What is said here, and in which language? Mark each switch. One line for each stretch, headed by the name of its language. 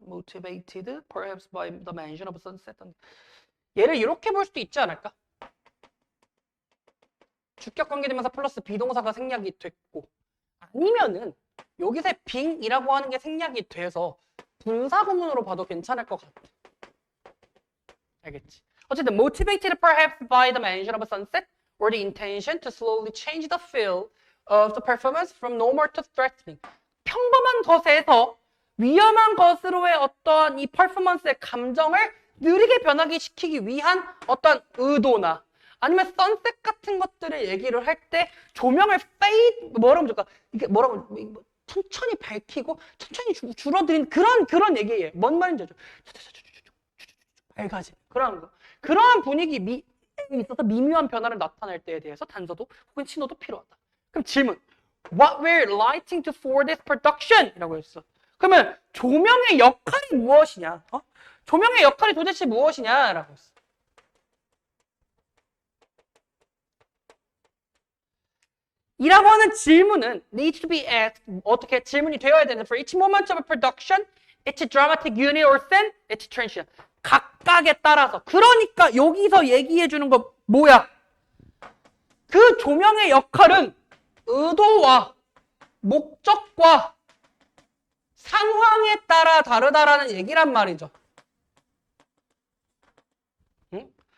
English: motivated perhaps by the mention of sunset.
Korean: 얘를 이렇게 볼 수도 있지 않을까? 주격 관계대명사 플러스 비동사가 생략이 됐고 아니면은 여기서 being이라고 하는 게 생략이 돼서 분사구문으로 봐도 괜찮을 것 같아. 알겠지? 어쨌든
English: motivated perhaps by the mention of a sunset or the intention to slowly change the feel of the performance from normal to threatening.
Korean: 평범한 것에서 위험한 것으로의 어떤 이 퍼포먼스의 감정을 느리게 변하게 시키기 위한 어떤 의도나 아니면 선셋 같은 것들을 얘기를 할 때 조명을 뭐라고 줄까? 이게 뭐라고 천천히 밝히고 천천히 줄어드린 그런 얘기예요. 뭔 말인지 알죠? 밝아지는 그런 거. 그러한 분위기에 있어서 미묘한 변화를 나타낼 때에 대해서 단서도 혹은 신호도 필요하다. 그럼 질문.
English: What we're lighting to for this production?
Korean: 이라고 했어. 그러면 조명의 역할이 무엇이냐? 조명의 역할이 도대체 무엇이냐? 라고 했어. 이라고 하는 질문은
English: needs to be asked.
Korean: 어떻게 질문이 되어야 되는데
English: for each moment of a production, each dramatic unit or scene, each transition.
Korean: 각각에 따라서. 그러니까 여기서 얘기해 주는 거 뭐야? 그 조명의 역할은 의도와 목적과 상황에 따라 다르다라는 얘기란 말이죠. 응?